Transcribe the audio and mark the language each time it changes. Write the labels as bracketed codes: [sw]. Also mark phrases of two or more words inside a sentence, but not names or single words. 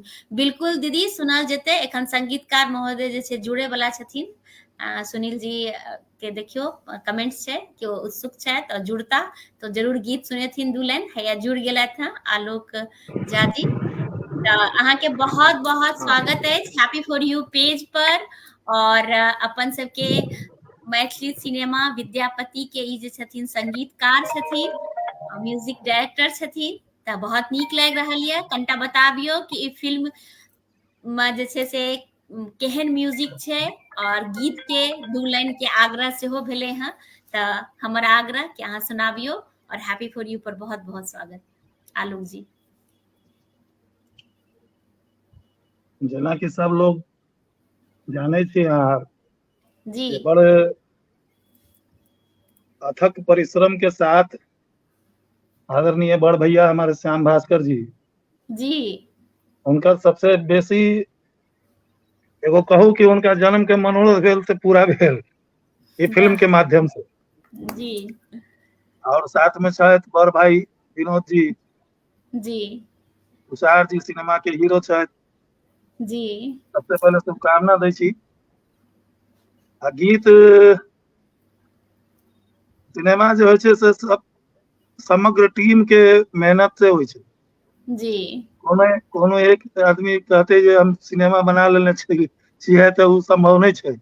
[mai] बिल्कुल दीदी सुनल जेतै। एखन संगीतकार महोदय जे छै जुड़े वाला छथिन, सुनील जी के देखियो कमेंट्स छै कि ओ उत्सुक छथि और जुड़ता तो जरूर गीत सुनेथिन 2 लाइन। हैया जुड़ गेलथि हैं आलोक झा जी। तऽ अहाँके बहुत बहुत स्वागत अछि हैप्पी फॉर यू पेज पर। और अपन सबके मैथिली सिनेमा विद्यापति के ई जे छथिन संगीतकार छथिन, [en] music director [mai] छथिन। तऽ बहुत नीक लागि रहल यऽ। कनिटा बताबियौ कि ई फिल्म में जे छै से केहन म्यूजिक छै, और गीत के 2 लाइन के आग्रह सेहो भेलै हँ। तऽ हमर आग्रह कि अहाँ सुनाबियौ, और हैप्पी फॉर यू पर बहुत बहुत स्वागत आलोक जी। जेना कि सब लोग जाने छी, जी बड़ अथक परिश्रम के साथ आदरणीय बड़ भैया हमारे श्याम भास्कर जी, जी उनका सबसे बेसी एगो कहूँ कि उनका जन्म के मनोरथ भेल से पूरा भेल ये फिल्म के माध्यम से। जी और साथ में शायद बड़ भाई विनोद जी, जी तुषार जी सिनेमा के हीरो शायद। जी सबसे पहले शुभकामना दै छी। आ गीत सिनेमा जो होय छै से सब समग्र टीम के मेहनत से होय छै। जी कोनो एक आदमी कहते जे हम सिनेमा बना लेने छियै तऽ उ संभव नहीं छै।